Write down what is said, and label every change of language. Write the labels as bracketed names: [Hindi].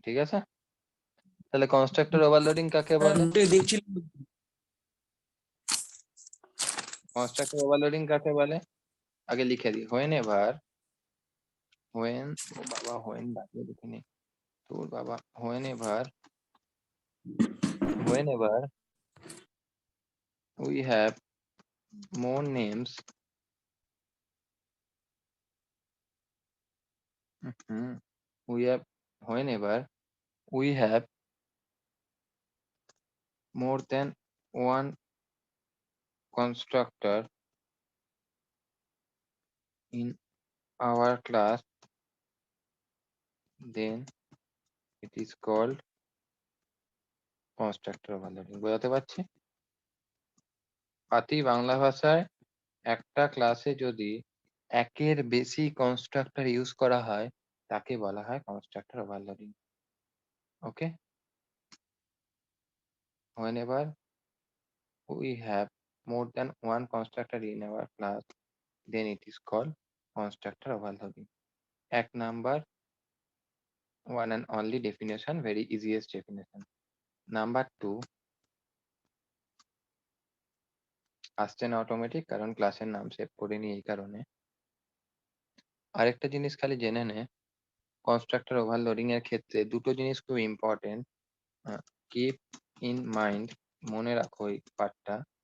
[Bangla] ঠিক আছে, তাহলে কনস্ট্রাক্টর ওভারলোডিং কাকে বলে? দেখছিলাম। কনস্ট্রাক্টর ওভারলোডিং কাকে বলে আগে লিখে দিই। হোয়েন এভার ও বাবা হোয়েন বাকিয়ে লিখিনি তোর বাবা। [English] Whenever we have more names we have whenever we have more than one constructor in our class, then it is called constructor overloading. [Bangla] বোঝাতে পারছি? পাতি বাংলা ভাষায় একটা ক্লাসে যদি একের বেশি কনস্ট্রাক্টর ইউজ করা হয় তাকে বলা হয় constructor overloading. [English] Okay, whenever we have more than one constructor in our class, then it is called constructor overloading. [Bangla] এক number, [English] one and only definition, very easiest definition. [Bangla] Number 2 আসছে না অটোমেটিক, কারণ ক্লাসের নাম সেভ করিনি এই কারণে। আরেকটা জিনিস খালি জেনে নে, কনস্ট্রাক্টর ওভারলোডিং এর ক্ষেত্রে দুটো জিনিস খুব ইম্পর্টেন্ট, [English] keep in mind, [Bangla] মনে রাখো এই পার্টটা।